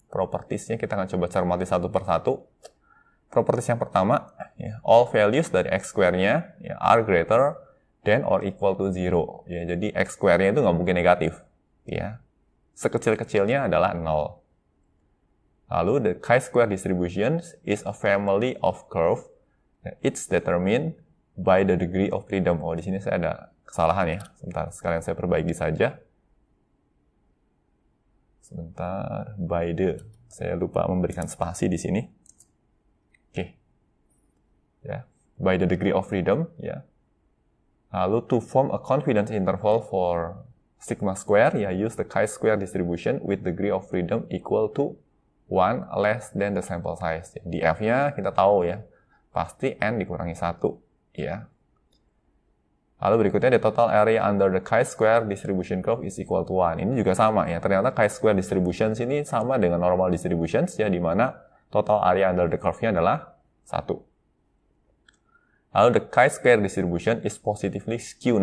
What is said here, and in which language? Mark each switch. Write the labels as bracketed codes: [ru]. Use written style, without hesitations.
[id] Propertiesnya kita akan coba cermati satu persatu. Properties yang pertama, ya, [en] all values [id] dari x square-nya ya, [en] are greater than or equal to 0. [id] Ya, jadi x square-nya itu nggak mungkin negatif. Ya. Sekecil-kecilnya adalah 0. [en] Lalu, the chi-square distribution is a family of curve. It's determined by the degree of freedom. [id] Oh, di sini saya ada kesalahan ya. Sebentar, sekalian saya perbaiki saja. Sebentar, by the. Saya lupa memberikan spasi di sini. Oke. [en] Ya, by the degree of freedom, ya. Lalu, to form a confidence interval for sigma square, ya, use the chi-square distribution with degree of freedom equal to 1 less than the sample size. [id] Di F-nya kita tahu ya, pasti N dikurangi 1, ya. [en] Lalu berikutnya, the total area under the chi-square distribution curve is equal to 1. [id] Ini juga sama ya, ternyata chi-square distributions ini sama dengan normal distributions ya, di mana [en] total area under the curve- [id] nya adalah 1. [en] Lalu the chi-square distribution is positively skew.